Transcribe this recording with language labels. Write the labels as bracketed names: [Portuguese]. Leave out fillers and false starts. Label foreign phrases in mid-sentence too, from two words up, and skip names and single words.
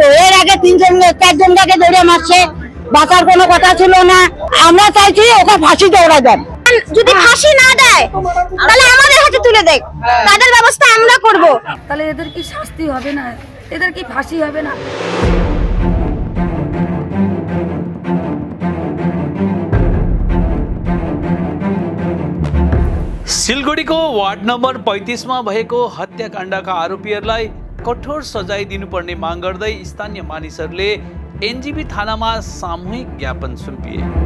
[Bangla] এর আগে 3-4জনকে ধরে মারছে, বাঁচার কোনো কথা ছিল না। আমরা চাইছি ওকে ফাঁসি দৌড়া দেন। যদি ফাঁসি না দেয় তাহলে আমাদের হাতে তুলে দেয়, তাদের ব্যবস্থা আমরা করব। তাহলে এদের কি শাস্তি হবে না? এদের কি ফাঁসি হবে না? [Nepali] सिलगढीको वार्ड नम्बर 35 मा भएको हत्याकाण्डका आरोपीहरूलाई कठोर सजाय दिनुपर्ने माग गर्दै स्थानीय मानिसहरूले एनजेबी थानामा सामूहिक ज्ञापन सुम्पिए।